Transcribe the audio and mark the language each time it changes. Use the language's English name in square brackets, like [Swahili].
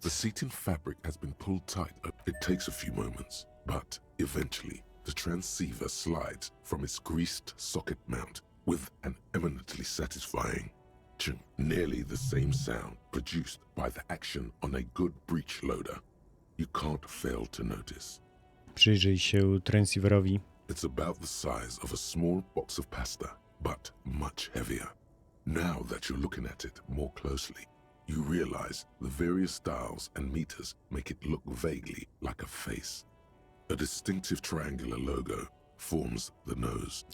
[English] The seating fabric has been pulled tight. It takes a few moments, but eventually the transceiver slides from its greased socket mount with an eminently satisfying ching, nearly the same sound produced by the action on a good breech loader. You can't fail to notice. [Polish] Przyjrzyj się transceiverowi. [English] It's about the size of a small box of pasta, but much heavier. Now that you're looking at it more closely, you realize the various dials and meters make it look vaguely like a face. A distinctive triangular logo forms the nose.